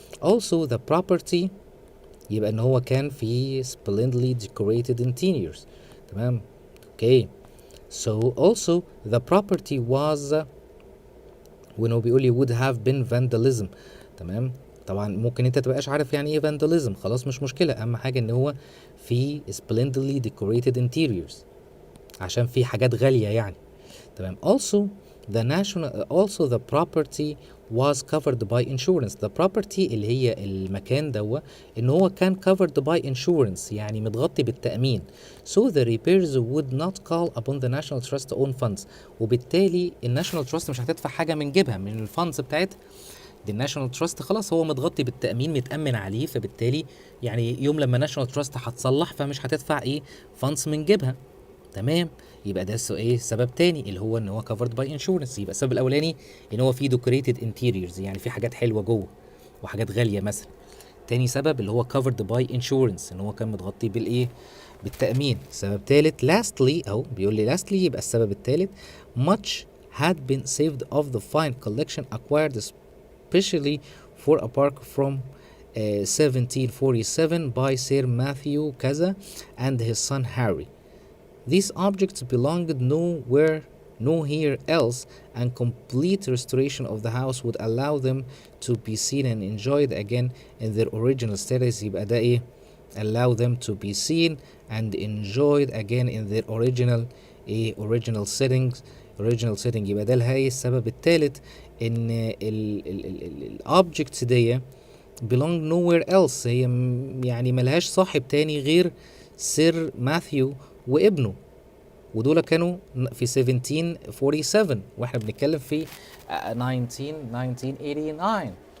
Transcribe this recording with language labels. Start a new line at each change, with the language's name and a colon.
English: Also the property،
Arabic: يبقى ان هو كان في
English: splendidly decorated interiors.
Arabic: تمام، اوكي.
English: So also the property was،
Arabic: وانه بيقول لي
English: would have been vandalism.
Arabic: تمام، طبعا ممكن انت تبقاش عارف يعني ايه vandalism، خلاص مش مشكله، اهم حاجه ان هو في
English: splendidly decorated interiors
Arabic: عشان في حاجات غاليه يعني. تمام.
English: also the property was covered by insurance.
Arabic: the property اللي هي المكان دوا ان هو كان
English: covered by insurance،
Arabic: يعني متغطي بالتأمين.
English: so the repairs would not call upon the National Trust own funds.
Arabic: وبالتالي الناشونال تراست مش هتدفع حاجة من جيبها من الفاندز بتاعتها. دي الناشونال تراست خلاص هو متغطي بالتأمين، متأمن عليه، فبالتالي يعني يوم لما الناشونال تراست هتصلح فمش هتدفع فاندز من جيبها. تمام، يبقى ده سبب تاني اللي هو ان هو
English: covered by insurance.
Arabic: يبقى السبب الاولاني ان هو في
English: decorated interiors،
Arabic: يعني في حاجات حلوه جوه وحاجات غاليه مثلا. تاني سبب اللي هو
English: covered by insurance،
Arabic: ان هو كان متغطي بالتامين. سبب تالت
English: lastly،
Arabic: او بيقول لي
English: lastly،
Arabic: يبقى السبب التالت
English: much had been saved of the fine collection acquired especially for a park from 1747 by Sir Matthew كذا and his son Harry. These objects belonged nowhere else, and complete restoration of the house would allow them to be seen and enjoyed again in their original status.
Arabic: يبقى ده
English: allow them to be seen and enjoyed again in their original settings.
Arabic: يبقى ده السبب الثالث ان ال objects دي
English: belong nowhere else،
Arabic: هي يعني ملهاش صاحب تاني غير سير ماثيو وابنه، ودول كانوا في 1747 واحنا بنتكلم في 1989.